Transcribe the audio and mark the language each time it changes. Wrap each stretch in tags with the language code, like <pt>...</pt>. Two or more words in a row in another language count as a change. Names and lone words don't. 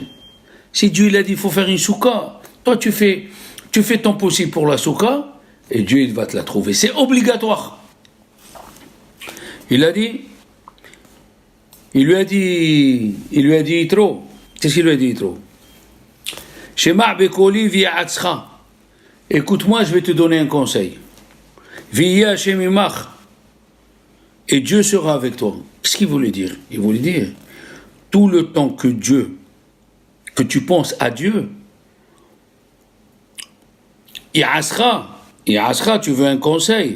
<fr>Si Dieu il a dit, il faut faire une soukha, toi tu fais ton possible pour la soukha, et Dieu, il va te la trouver. C'est obligatoire. Il lui a dit, Yitro, Qu'est-ce qu'il lui a dit trop?</fr> <he>שמע בקולי איעצך.</he> <fr>Écoute-moi, je vais te donner un conseil.</fr> <he>ויהי השם עמך.</he> <fr>Et Dieu sera avec toi. Qu'est-ce qu'il voulait dire? Il voulait dire, tout le temps que tu penses à Dieu, Ya'asra, tu veux un conseil.</fr>